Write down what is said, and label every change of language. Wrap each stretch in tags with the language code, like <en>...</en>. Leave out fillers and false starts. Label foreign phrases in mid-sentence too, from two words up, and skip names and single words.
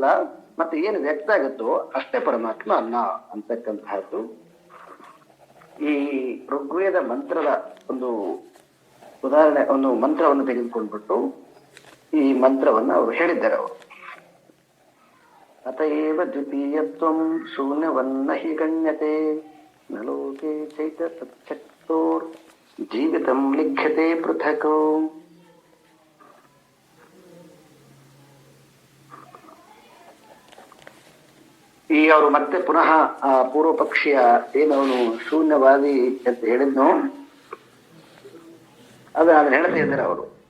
<kn>ಮತ್ತೆ ಏನು ವ್ಯಕ್ತ ಆಗುತ್ತೋ ಅಷ್ಟೇ ಪರಮಾತ್ಮ ಅಲ್ಲ ಅಂತಕ್ಕಂತಹದ್ದು ಈ ಋಗ್ವೇದ ಮಂತ್ರದ ಒಂದು ಉದಾಹರಣೆ, ಒಂದು ಮಂತ್ರವನ್ನು ತೆಗೆದುಕೊಂಡ್ಬಿಟ್ಟು ಈ ಮಂತ್ರವನ್ನ ಅವರು ಹೇಳಿದ್ದಾರೆ.</kn> <sa>ಅವರು ಅತಏವ ದ್ವಿತೀಯತ್ವಂ ಶೂನ್ಯವನ್ನ ಹಿ ಗಣ್ಯತೆ ನ ಲೋಕೆ ಚೈತ ತಚ್ಚಕ್ತೋರ್ ಜೀವಿತಂ ಲಿಖ್ಯತೆ ಪೃಥಕ್.</sa> <kn>ಈ ಅವರು ಮತ್ತೆ ಪುನಃ ಆ ಪೂರ್ವ ಪಕ್ಷಿಯ ಏನವನು ಶೂನ್ಯವಾದಿ ಅಂತ ಹೇಳಿದ್ನು ಅದನ್ನ ಹೇಳ್ತಾ ಇದ್ದಾರೆ ಅವರು.</kn>